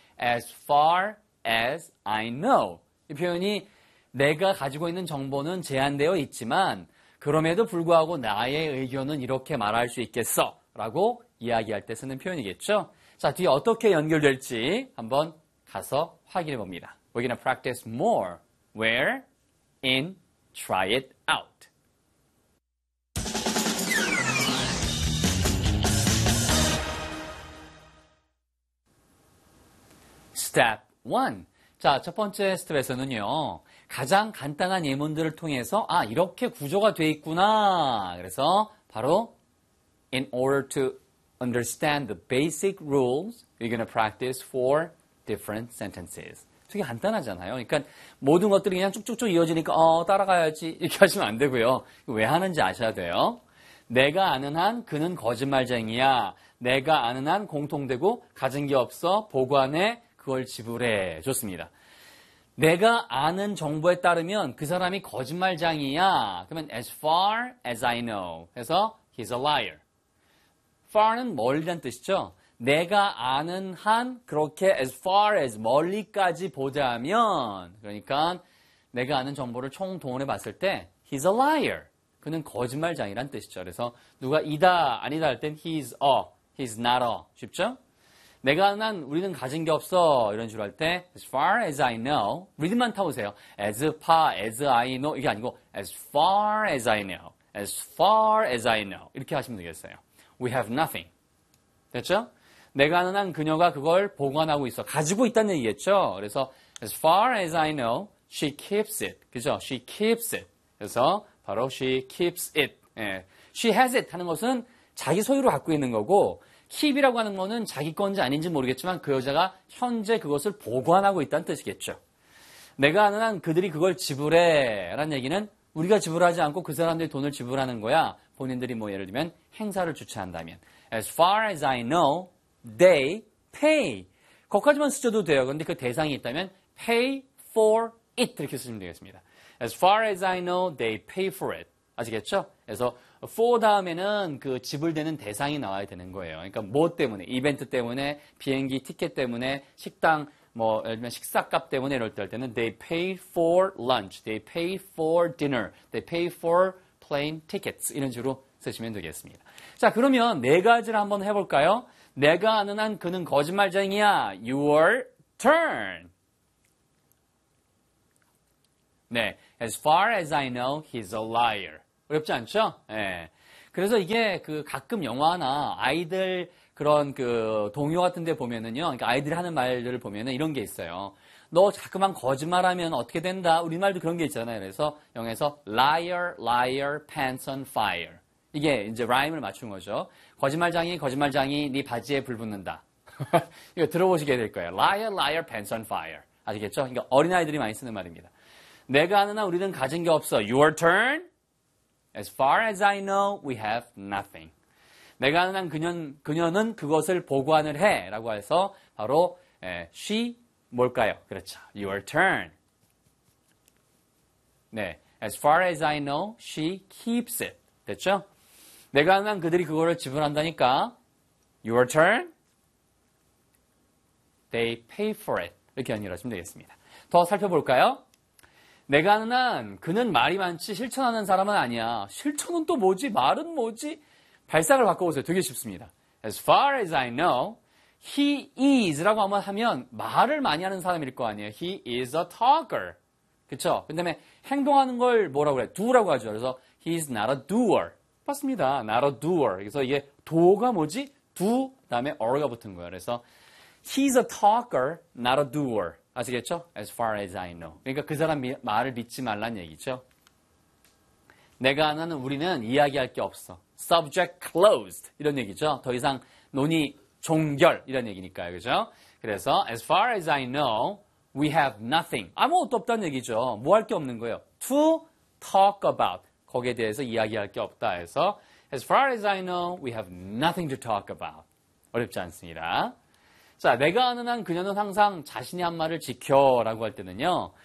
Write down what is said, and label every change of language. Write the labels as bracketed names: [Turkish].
[English] As far as I know. [Korean] 이 표현이 내가 가지고 있는 정보는 제한되어 있지만 그럼에도 불구하고 나의 의견은 이렇게 말할 수 있겠어 라고 이야기할 때 쓰는 표현이겠죠. 자, 뒤에 어떻게 연결될지 한번 가서 확인해 봅니다. [English] We're going to practice more where in try it out. Step 1. [Korean] 자, 첫 번째 스텝에서는요. 가장 간단한 예문들을 통해서 아, 이렇게 구조가 돼 있구나. 그래서 바로 [English] in order to understand the basic rules, we're going to practice four different sentences. [Korean] 되게 간단하잖아요. 그러니까 모든 것들이 그냥 쭉쭉쭉 이어지니까 따라가야지 이렇게 하시면 안 되고요. 왜 하는지 아셔야 돼요. 내가 아는 한 그는 거짓말쟁이야. 내가 아는 한 공통되고 가진 게 없어. 보관해. 그걸 지불해. 좋습니다. 내가 아는 정보에 따르면 그 사람이 거짓말쟁이야. 그러면 [English] as far as I know. 해서 he's a liar. [Korean] far는 멀리란 뜻이죠. 내가 아는 한 그렇게 as far as 멀리까지 보자면 그러니까 내가 아는 정보를 총 동원해 봤을 때 [English] he's a liar. [Korean] 그는 거짓말장이란 뜻이죠. 그래서 누가 이다 아니다 할 땐 [English] he's a, he's not a. [Korean] 쉽죠? 내가 아는 한 우리는 가진 게 없어. 이런 식으로 할 때 [English] as far as I know. [Korean] 리듬만 타보세요. [English] as far as I know [Korean] 이게 아니고 [English] as far as I know. as far as I know. [Korean] 이렇게 하시면 되겠어요. [English] we have nothing. [Korean] 됐죠? 내가 아는 한 그녀가 그걸 보관하고 있어. 가지고 있다는 얘기겠죠? [English] 그래서 as far as I know, she keeps it. [Korean] 그죠? [English] she keeps it. 그래서 바로 she keeps it. 예. she has it [Korean] 하는 것은 자기 소유로 갖고 있는 거고 keep이라고 하는 거는 자기 건지 아닌지 모르겠지만 그 여자가 현재 그것을 보관하고 있다는 뜻이겠죠. 내가 아는 한 그들이 그걸 지불해 라는 얘기는 우리가 지불하지 않고 그 사람들이 돈을 지불하는 거야. 본인들이 뭐 예를 들면 행사를 주최한다면 [English] as far as I know, they pay. [Korean] 거기까지만 쓰셔도 돼요. 그런데 그 대상이 있다면 [English] pay for it [Korean] 이렇게 쓰시면 되겠습니다. [English] As far as I know, they pay for it. [Korean] 아시겠죠? 그래서 for 다음에는 그 지불되는 대상이 나와야 되는 거예요. 그러니까 뭐 때문에, 이벤트 때문에, 비행기 티켓 때문에, 식당 뭐 예를 들면 식사값 때문에 이럴 때 할 때는 [English] they pay for lunch, they pay for dinner, they pay for plane tickets [Korean] 이런 식으로 쓰시면 되겠습니다. 자, 그러면 네 가지를 한번 해볼까요? 내가 아는 한 그는 거짓말쟁이야. [English] Your turn. 네, as far as I know, he's a liar. [Korean] 어렵지 않죠? 예. 네. 그래서 이게 그 가끔 영화나 아이들 그런 그 동요 같은 데 보면은요. 그러니까 아이들이 하는 말들을 보면은 이런 게 있어요. 너 자꾸만 거짓말하면 어떻게 된다. 우리말도 그런 게 있잖아요. 그래서 영에서 [English] liar, liar, pants on fire. [Korean] 이게 이제 라임을 맞춘 거죠. 거짓말장이, 거짓말장이 네 바지에 불 붙는다. 이거 들어보시게 될 거예요. [English] Liar, liar, pants on fire. [Korean] 아시겠죠? 그러니까 어린아이들이 많이 쓰는 말입니다. 내가 아는 한 우리는 가진 게 없어. [English] Your turn. As far as I know, we have nothing. [Korean] 내가 아는 한 그녀는 그것을 보관을 해. 라고 해서 바로 에, she 뭘까요? 그렇죠. [English] Your turn. [Korean] 네. [English] As far as I know, she keeps it. [Korean] 됐죠? 내가 아는 한 그들이 그거를 지불한다니까. [English] Your turn. They pay for it. [Korean] 이렇게 연결하시면 되겠습니다. 더 살펴볼까요? 내가 아는 한 그는 말이 많지 실천하는 사람은 아니야. 실천은 또 뭐지? 말은 뭐지? 발상을 바꿔보세요. 되게 쉽습니다. [English] As far as I know, he is [Korean] 라고 한번 하면 말을 많이 하는 사람일 거 아니에요. [English] He is a talker. [Korean] 그쵸? 그 다음에 행동하는 걸 뭐라고 그래? do라고 하죠. 그래서 [English] he's not a doer. [Korean] 맞습니다. [English] Not a doer. [Korean] 그래서 이게 do가 뭐지? do, 그 다음에 or가 붙은 거예요. 그래서 [English] He's a talker, not a doer. [Korean] 아시겠죠? [English] As far as I know. [Korean] 그러니까 그 사람 말을 믿지 말란 얘기죠. 내가 아는 우리는 이야기할 게 없어. [English] Subject closed. [Korean] 이런 얘기죠. 더 이상 논의 종결. 이런 얘기니까요. 그죠? 그래서 [English] as far as I know, we have nothing. [Korean] 아무것도 없다는 얘기죠. 뭐 할 게 없는 거예요. To talk about. 거기에 대해서 이야기할 게 없다 해서 [English] as far as I know, we have nothing to talk about. [Korean] 어렵지 않습니다. 자, 내가 아는 한 그녀는 항상 자신이 한 말을 지켜라고 할 때는요.